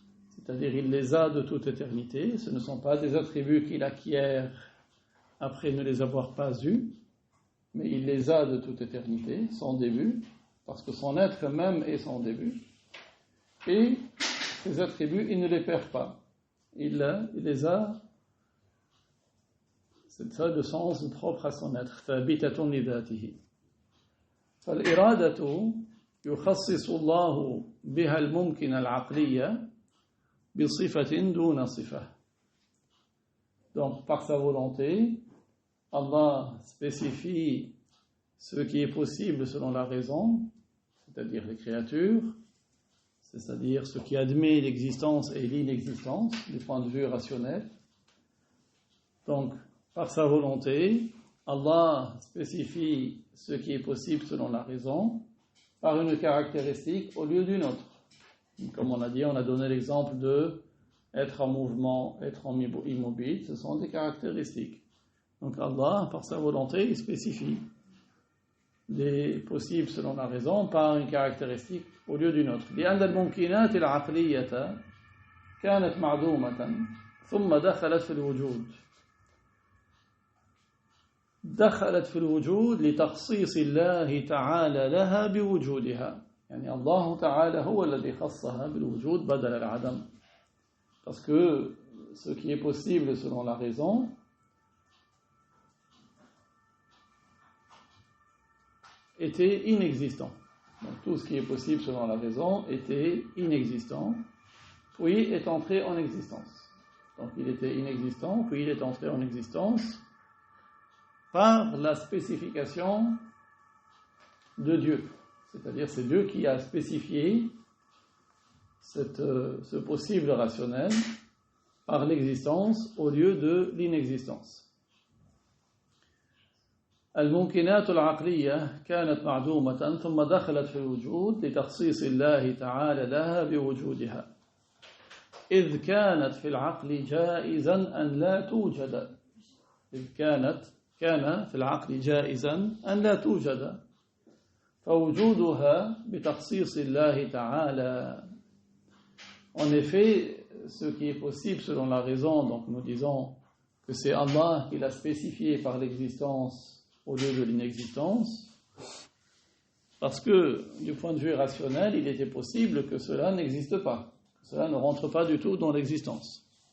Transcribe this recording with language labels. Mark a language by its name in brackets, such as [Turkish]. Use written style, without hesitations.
[French] C'est-à-dire, il les a de toute éternité. Ce ne sont pas des attributs qu'il acquiert après ne les avoir pas eus, mais il les a de toute éternité, son début, parce que son être même est son début. Et ces attributs, il ne les perd pas. Il les a, c'est ça le sens propre à son être. [Arabic] ثابتة لذاته. فالإرادة يخصص الله بها الممكن العقلية بصفة دون صفة. [French] Donc, par sa volonté, Allah spécifie ce qui est possible selon la raison, c'est-à-dire les créatures, c'est-à-dire ce qui admet l'existence et l'inexistence du point de vue rationnel. Donc, par sa volonté, Allah spécifie ce qui est possible selon la raison par une caractéristique au lieu d'une autre. Comme on a dit, on a donné l'exemple de être en mouvement, être immobile, ce sont des caractéristiques. Donc Allah, par sa volonté, il spécifie les possibles selon la raison par une caractéristique au lieu d'une autre. [Arabic] لأن الممكنات العقلية كانت معدومة ثم دخلت في الوجود. دخلت في الوجود لتخصيص الله تعالى لها بوجودها. يعني الله تعالى هو الذي خصها بالوجود بدل العدم. [French] Parce que ce qui est possible selon la raison était inexistant. Donc tout ce qui est possible selon la raison était inexistant, puis est entré en existence. Donc il était inexistant, puis il est entré en existence par la spécification de Dieu. C'est-à-dire c'est Dieu qui a spécifié ce possible rationnel par l'existence au lieu de l'inexistence. [Arabic] الممكنات العقلية كانت معدومة ثم دخلت في الوجود لتخصيص الله تعالى لها بوجودها إذ كانت في العقل جائزا أن لا توجد إذ كان في العقل جائزا أن لا توجد فوجودها بتخصيص الله تعالى. [French] En effet, ce qui est possible selon la raison, donc nous disons que c'est Allah qui l'a spécifié par l'existence au lieu de l'inexistence, parce que du point de vue rationnel, il était possible que cela n'existe pas, que cela ne rentre pas du tout dans l'existence.